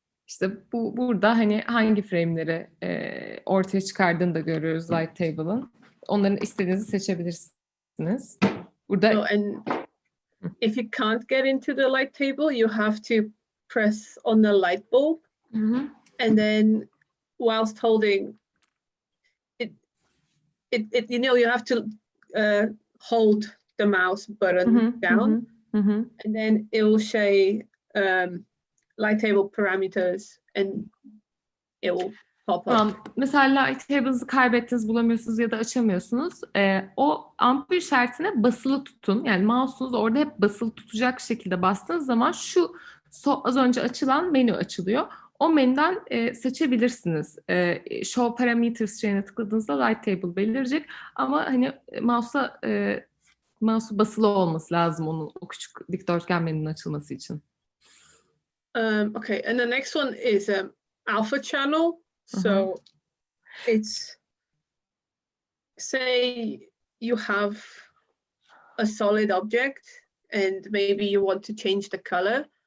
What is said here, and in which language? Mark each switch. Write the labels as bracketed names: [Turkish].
[Turkish] İşte burada hani hangi frame'leri ortaya çıkardığını da görüyoruz light table'ın. Onların istediğinizi seçebilirsiniz. Burada [English] So, and if you can't get into the light table, you have to press on the light bulb, and then whilst holding it, you have to hold the mouse button down, and then it will say light table parameters, and it will pop up. [Turkish] Tamam. Mesela light table'ınızı kaybettiniz, bulamıyorsunuz ya da açamıyorsunuz. O ampul işaretine basılı tutun. Yani mouse'unuz orada hep basılı tutacak şekilde bastığınız zaman şu az önce açılan menü açılıyor. O menüden seçebilirsiniz. Show Parameters şeyine tıkladığınızda light table belirecek. Ama hani mouse'u basılı olması lazım onun o küçük dikdörtgen menünün açılması için. [English] Okay, and the next one is alpha channel. So it's, say you have a solid object and maybe you want to change the color.